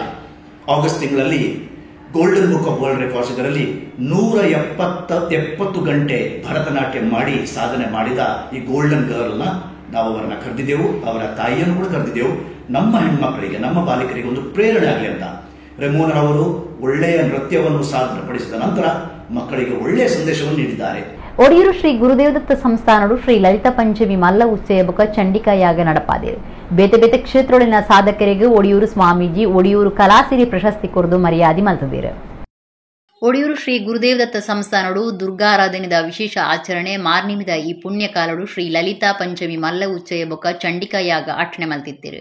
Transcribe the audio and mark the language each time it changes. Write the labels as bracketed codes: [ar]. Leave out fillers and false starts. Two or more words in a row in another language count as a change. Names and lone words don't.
[kn] ಆಗಸ್ಟ್ ತಿಂಗಳಲ್ಲಿ ಗೋಲ್ಡನ್ ಬುಕ್ ಆಫ್ ವರ್ಲ್ಡ್ ರೆಕಾರ್ಡ್ಸ್ ಇದರಲ್ಲಿ 170 ಗಂಟೆ ಭರತನಾಟ್ಯ ಮಾಡಿ ಸಾಧನೆ ಮಾಡಿದ ಈ [en] golden girl [kn] ನಾವು ಅವರನ್ನ ಕರೆದಿದ್ದೆವು, ಅವರ ತಾಯಿಯನ್ನು ಕೂಡ ಕರೆದಿದ್ದೆವು. ನಮ್ಮ ಹೆಣ್ಮಕ್ಕಳಿಗೆ, ನಮ್ಮ ಬಾಲಕರಿಗೆ ಒಂದು ಪ್ರೇರಣೆ ಆಗಲಿ ಅಂತ ರೆಮೋನರವರು ಒಳ್ಳೆಯ ನೃತ್ಯವನ್ನು ಸಾಧನೆಪಡಿಸಿದ ನಂತರ ಮಕ್ಕಳಿಗೆ ಒಳ್ಳೆಯ ಸಂದೇಶವನ್ನು ನೀಡಿದ್ದಾರೆ. [tcy] ಒಡಿಯೂರು ಶ್ರೀ ಗುರುದೇವದತ್ತ ಸಂಸ್ಥಾನಡು ಶ್ರೀ ಲಲಿತಾ ಪಂಚಮಿ ಮಲ್ಲ ಉತ್ಸವ ಬೊಕ ಚಂಡಿಕಾಯಾಗ ನಡಪಾದಿರು. ಬೇತೆ ಬೇತೆ ಕ್ಷೇತ್ರದೊಳಿನ ಸಾಧಕರಿಗೆ ಒಡಿಯೂರು ಸ್ವಾಮೀಜಿ ಒಡಿಯೂರು ಕಲಾಸಿರಿ ಪ್ರಶಸ್ತಿ ಕೊರದು ಮರ್ಯಾದೆ ಮಲ್ತದಿರು. ಒಡಿಯೂರು ಶ್ರೀ ಗುರುದೇವದತ್ತ ಸಂಸ್ಥಾನಡು ದುರ್ಗಾರಾಧನೆದ ವಿಶೇಷ ಆಚರಣೆ ಮಾರ್ನಿಮಿದ ಈ ಪುಣ್ಯಕಾಲಡು ಶ್ರೀ ಲಲಿತಾ ಪಂಚಮಿ ಮಲ್ಲ ಉತ್ಸವ ಬೊಕ ಚಂಡಿಕಾಯಾಗ ಆಚರಣೆ ಮಲ್ತಿತ್ತಿರು.